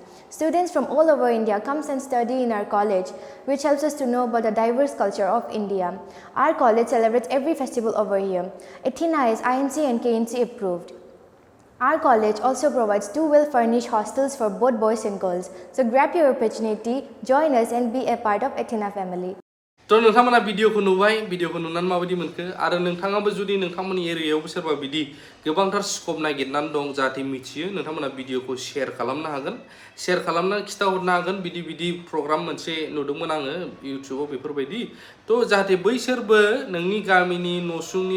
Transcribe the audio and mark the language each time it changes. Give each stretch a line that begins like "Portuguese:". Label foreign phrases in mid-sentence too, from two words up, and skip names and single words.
English: Students from all over India comes and study in our college, which helps us to know about the diverse culture of India. Our college celebrates every festival over here. Athena is INC and KNC approved. Our college also provides 2 well-furnished hostels for both boys and girls. So grab your opportunity, join us and be a part of Athena family.
Bodo: तो नोंथांमोना भिडिअखौ नुबाय भिडिअखौ नुनानै माबायदि मोनखो आरो नोंथाङाबो जुदि नोंथांमोननि एरियायावबो सोरबा बिदि गोबांथार स्कोप नागिरनानै दं जाहाथे मिथियो नोंथांमोना भिडिअखौ शेयार खालामनो हागोन शेयार खालामना खिथाहरनो हागोन बिदि प्रग्राम मोनसे नुदोंमोन आङो इउट्युबाव बेफोरबायदि तो जाहाथे बैसोरबो नोंनि गामिनि नसुंनि